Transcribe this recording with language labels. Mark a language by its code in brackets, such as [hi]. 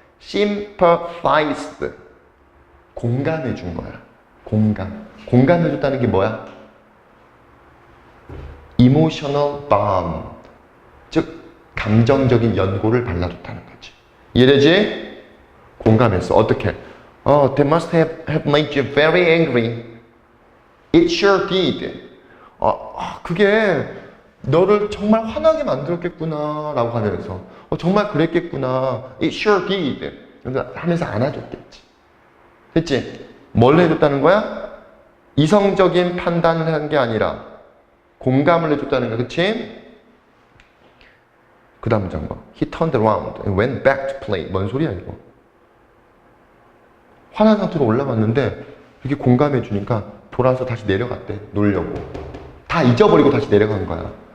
[ko] Sympathized. 공감해 준 거야. 공감해 줬다는 게 뭐야? [en] Emotional balm. [ko] 즉 감정적인 연고를 발라줬다는 거지. 이해되지? 공감했어. 어떻게? [en] They must have made you very angry. It sure did. [ko] 그게 너를 정말 화나게 만들었겠구나 라고 하면서 정말 그랬겠구나. [en] It sure did. [ko] 하면서 안아줬겠지. 됐지? 뭘 해줬다는 거야? 이성적인 판단을 한 게 아니라 공감을 해줬다는 거야. 그치? 그 다음 문장 봐. [en] He turned around and went back to play. [ko] 뭔 소리야 이거? 화난 상태로 올라갔는데 이렇게 공감해 주니까 돌아서 다시 내려갔대. 놀려고. 다 잊어버리고 다시 내려간 거야.